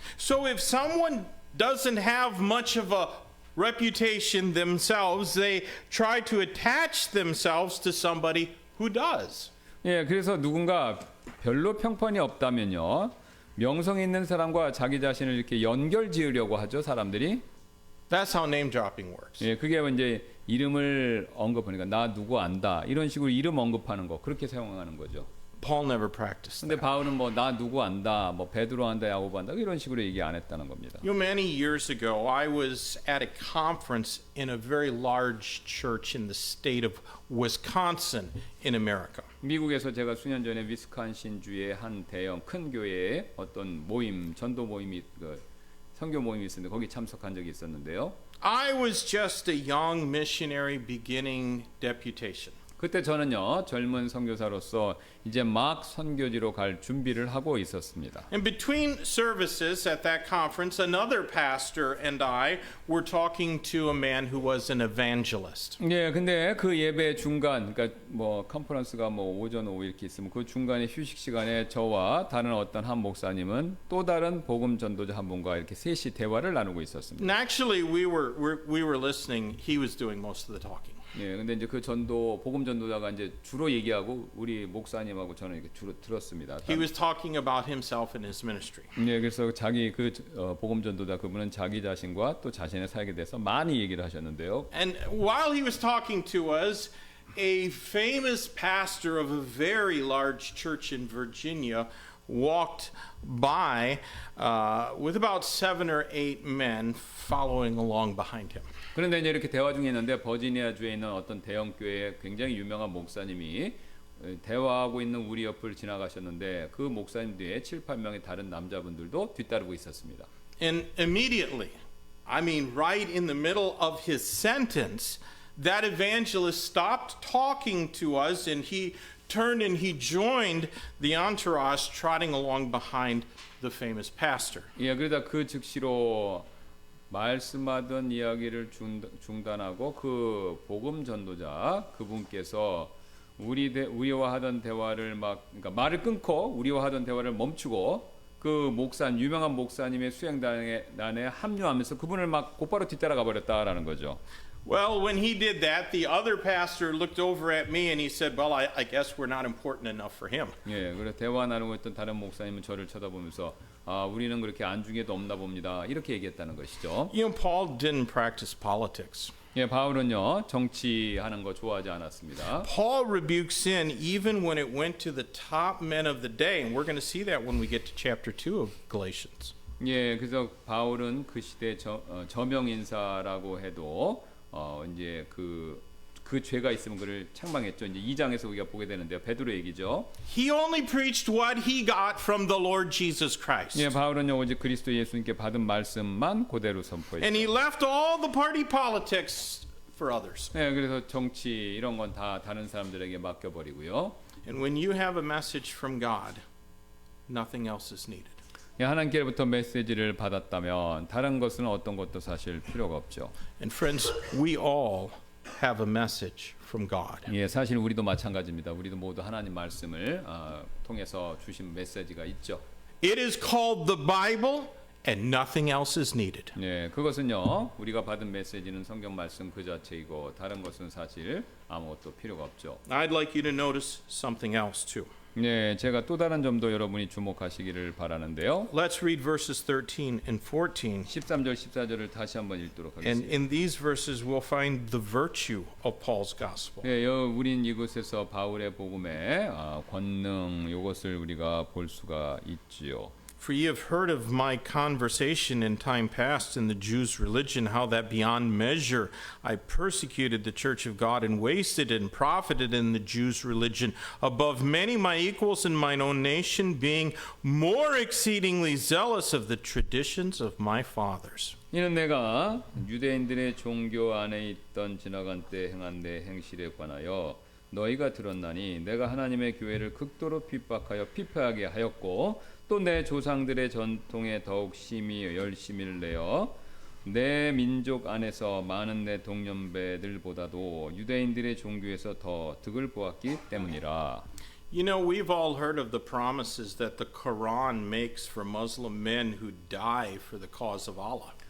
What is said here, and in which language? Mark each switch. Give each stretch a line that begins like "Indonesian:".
English: So if someone doesn't have much of a reputation themselves, they try to attach themselves to somebody who does.
Korean: 예, 그래서 누군가 별로 평판이 없다면요. 명성 있는 사람과 자기 자신을 이렇게 연결 지으려고 하죠, 사람들이.
English: That's how name dropping works.
Korean: 예, 그게 이제 이름을 언급하니까 나 누구 안다. 이런 식으로 이름 언급하는 거. 그렇게 사용하는 거죠.
English: Paul never practiced
Korean: 근데
English: that.
Korean: 바울은 뭐 나 누구 안다. 뭐 베드로 안다, 야고보 안다. 이런 식으로 얘기 안 했다는 겁니다.
English: You know, many years ago, I was at a conference in a very large church in the state of Wisconsin in America.
Korean: 미국에서 제가 수년 전에 위스콘신 주의 한 대형 큰 교회에 어떤 모임, 전도 모임이 선교 모임이 있었는데 거기 참석한 적이 있었는데요.
English: I was just a young missionary beginning deputation.
Korean: 그때 저는요 젊은 선교사로서 이제 막 선교지로 갈 준비를 하고 있었습니다.
English: And between services at that conference, another pastor and I were talking to a man who was an evangelist.
Korean: 예, 근데 그 예배 중간, 그러니까 뭐 컨퍼런스가 뭐 오전 오후 이렇게 있으면 그 중간에 휴식 시간에 저와 다른 어떤 한 목사님은 또 다른 복음 전도자 한 분과 이렇게 셋이 대화를 나누고 있었습니다.
English: And actually, we were listening. He was doing most of the talking.
Korean: 예, 근데 이제 그 전도 복음 전도자가 이제 주로 얘기하고 우리 목사님하고 저는 이렇게 주로 들었습니다.
English: He was talking about himself and his ministry.
Korean: 예, 그래서 자기 그 복음 전도자 그분은 자기 자신과 또 자신의 사역에 대해서 많이 얘기를 하셨는데요.
English: And while he was talking to us, a famous pastor of a very large church in Virginia walked by with about 7 or 8 men following along behind him.
Korean: 그런데 이제 이렇게 대화 중에 있는데 버지니아주에 있는 어떤 대형 교회의 굉장히 유명한 목사님이 대화하고 있는 우리 옆을 지나가셨는데 그 목사님 뒤에 7, 8명의 다른 남자분들도 뒤따르고 있었습니다.
English: And immediately, I mean right in the middle of his sentence, that evangelist stopped talking to us and he turned and he joined the entourage trotting along behind the famous pastor.
Korean: 예, 그러다 그 즉시로 말씀하던 이야기를 중단하고 그 복음 전도자 그분께서 우리와 하던 대화를 그러니까 말을 끊고 우리와 하던 대화를 멈추고 그 유명한 목사님의 수행단에 합류하면서 그분을 막 곧바로 뒤따라가 버렸다라는 거죠.
English: Well, when he did that, the other pastor looked over at me and he said, "Well, I guess we're not important enough for him."
Korean: 예, 그래서 대화 나누고 있던 다른 목사님은 저를 쳐다보면서 우리는 그렇게 안중에도 없나 봅니다. 이렇게 얘기했다는 것이죠.
English: You know, Paul didn't practice politics.
Korean: 예, 바울은요 정치하는 거 좋아하지 않았습니다.
English: Paul rebuked sin even when it went to the top men of the day, and we're going to see that when we get to chapter 2 of Galatians.
Korean: 예, 그래서 바울은 그 시대 저명 인사라고 해도 이제 그 죄가 있으면 그를 책망했죠. 이제 2장에서 우리가 보게 되는데요. 베드로 얘기죠.
English: He only preached what he got from the Lord Jesus Christ.
Korean: 예, 바울은요 오직 그리스도 예수님께 받은 말씀만 그대로 선포했죠.
English: And he left all the party politics for others.
Korean: 예, 그래서 정치 이런 건 다 다른 사람들에게 맡겨버리고요.
English: And when you have a message from God, nothing else is needed.
Korean: 예, 하나님께로부터 메시지를 받았다면 다른 것은 어떤 것도 사실 필요가 없죠.
English: And friends, we all have a message from God.
Korean: 예, 사실 우리도 마찬가지입니다. 우리도 모두 하나님 말씀을 통해서 주신 메시지가 있죠.
English: It is called the Bible, and nothing else is needed.
Korean: 예, 그것은요 우리가 받은 메시지는 성경 말씀 그 자체이고 다른 것은 사실 아무것도 필요가 없죠.
English: I'd like you to notice something else too.
Korean: 네, 제가 또 다른 점도 여러분이 주목하시기를 바라는데요.
English: Let's read verses 13 and 14.
Korean: 13절 14절을 다시 한번 읽도록
English: And
Korean: 하겠습니다.
English: in these verses we'll find the virtue of Paul's gospel.
Korean: 네, 우린 이곳에서 바울의 복음의 권능 이것을 우리가 볼 수가 있지요.
English: For ye have heard of my conversation in time past in the Jews' religion, how that beyond measure I persecuted the church of God and wasted and profited in the Jews' religion above many my equals in mine own nation, being more exceedingly zealous of the traditions of my fathers.
Korean: 이는 내가 유대인들의 종교 안에 있던 지나간 때 행한 내 행실에 관하여 너희가 들었나니 내가 하나님의 교회를 극도로 핍박하여 피폐하게 하였고 또 내 조상들의 전통에 더욱 심히 열심히를 내어 내 민족 안에서 많은 내 동년배들보다도 유대인들의 종교에서 더 득을 보았기 때문이라.
English: You know, we've all heard of the promises that the Quran makes for Muslim men who die for the cause of Allah.